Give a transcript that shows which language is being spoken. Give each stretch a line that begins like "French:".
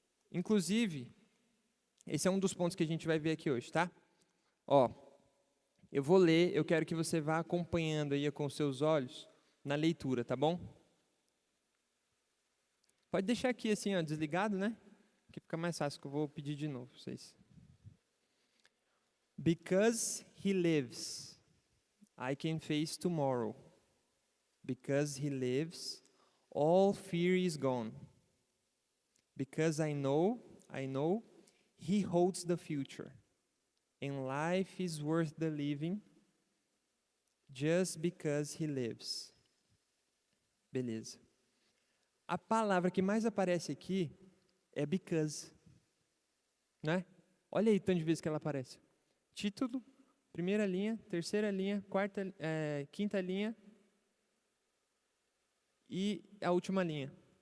Portuguese: Inclusive, esse é um dos pontos que a gente vai ver aqui hoje, tá? Ó, eu vou ler, eu quero que você vá acompanhando aí com os seus olhos na leitura, tá bom? Pode deixar aqui assim, ó, desligado, né? Que fica mais fácil, que eu vou pedir de novo pra vocês.
English: Because He lives, I can face tomorrow. Because He lives, all fear is gone. Because I know He holds the future. And life is worth the living just because He lives.
Portuguese: Beleza. A palavra que mais aparece aqui é because, né? Olha aí tanto de vezes que ela aparece. Título, primeira linha, terceira linha, quinta linha e a última linha.